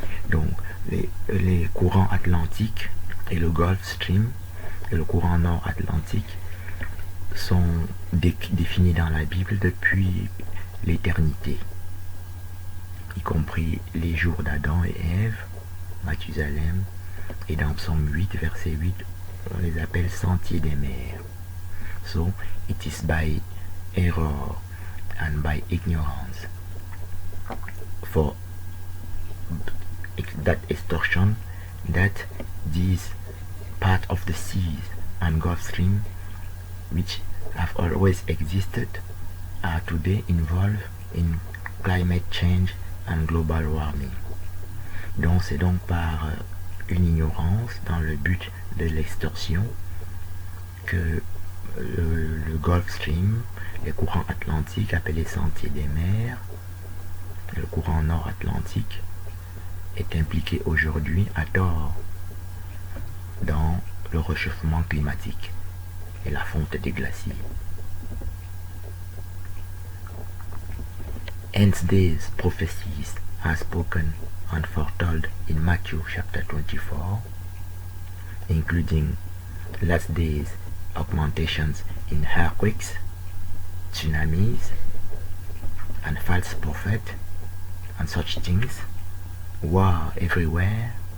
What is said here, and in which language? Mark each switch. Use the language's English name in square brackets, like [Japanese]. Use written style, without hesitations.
[French] Donc les courants atlantiques et le Gulf Stream et le courant nord-atlantique sont définis dans la Bible depuis l'éternité, y compris les jours d'Adam et Ève, Mathusalem, et dans Psaume 8, verset 8, on les appelle sentiers des mers. [English] So, it is by error and by ignorance for that extortion that these part of the seas and Gulf Stream, which have always existed, are today involved in climate change and global warming. [French] Donc c'est donc par une ignorance dans le but de l'extorsion que le Gulf Stream, les courants atlantiques appelés sentiers des mers, le courant nord-atlantique est impliqué aujourd'hui à tort dans le réchauffement climatique et la fonte des glaciers. [English] Hence these prophecies are spoken and foretold in Matthew chapter 24, including last days augmentations in earthquakes, tsunamis, and false prophet, and such things, war everywhere.